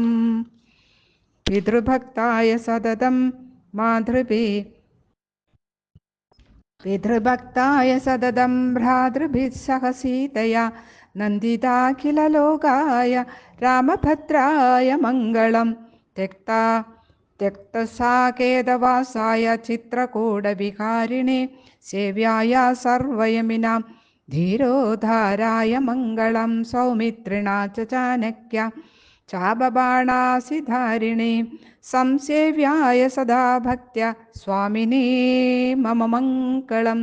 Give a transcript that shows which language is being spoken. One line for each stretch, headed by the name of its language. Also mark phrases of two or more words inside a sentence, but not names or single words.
Sanskrit: പിതൃഭക്തായ സതതം ഭ്രാതൃഭിः സഹ സീതയാ നന്ദിതാഖിലലോകായ രാമഭദ്രായ മംഗളം. त्यक्तसाकेतवासाय चित्रकूटविहारिणे सेव्याय सर्वयमिनां धीरोधाराय मङ्गलं. सौमित्रिणा च चाणक्या चापबाणासिधारिणे संसेव्याय सदा भक्त्या स्वामिने मम मङ्गलं.